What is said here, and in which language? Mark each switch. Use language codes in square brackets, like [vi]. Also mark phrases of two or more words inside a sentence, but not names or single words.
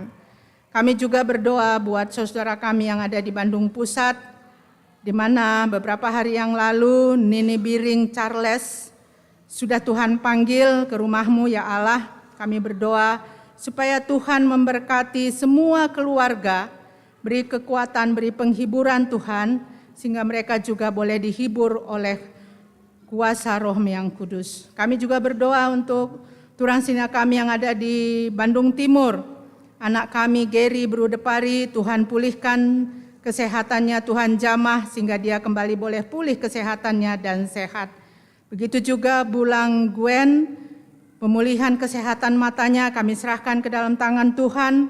[id] Kami juga berdoa buat saudara kami yang ada di Bandung Pusat, di mana beberapa hari yang lalu Nini Biring Charles sudah Tuhan panggil ke rumah-Mu ya Allah. Kami berdoa supaya Tuhan memberkati semua keluarga, beri kekuatan, beri penghiburan Tuhan, sehingga mereka juga boleh dihibur oleh kuasa Roh yang kudus. Kami juga berdoa untuk [btx] turang sina [id] kami yang ada di Bandung Timur. Anak kami Gary Brudepari, Tuhan pulihkan kesehatannya, Tuhan jamah sehingga dia kembali boleh pulih kesehatannya dan sehat. Begitu juga Bulang Gwen, pemulihan kesehatan matanya kami serahkan ke dalam tangan Tuhan.